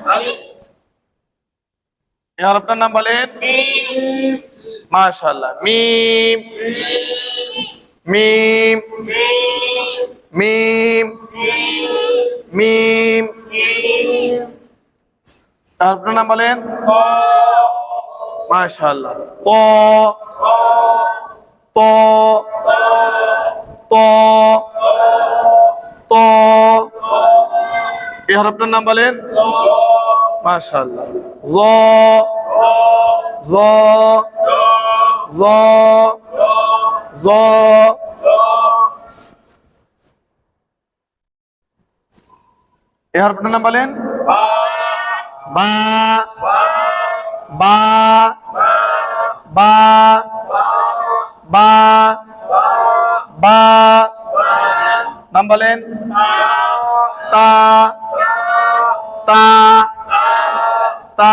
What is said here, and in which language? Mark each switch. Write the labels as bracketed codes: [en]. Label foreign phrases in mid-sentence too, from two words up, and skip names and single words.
[bn] এই হরফটার নাম বলেন। মাশাআল্লাহ। মিম মিম মিম মিম। হরফটার নাম বলেন। মাশাআল্লাহ। ত ত ত ত। এই হরফটার নাম বলেন। মাশাআল্লাহ। য য য য। এই হরফটার নাম বলেন। বা বা বা বা বা। নাম বলেন। তা তা তা।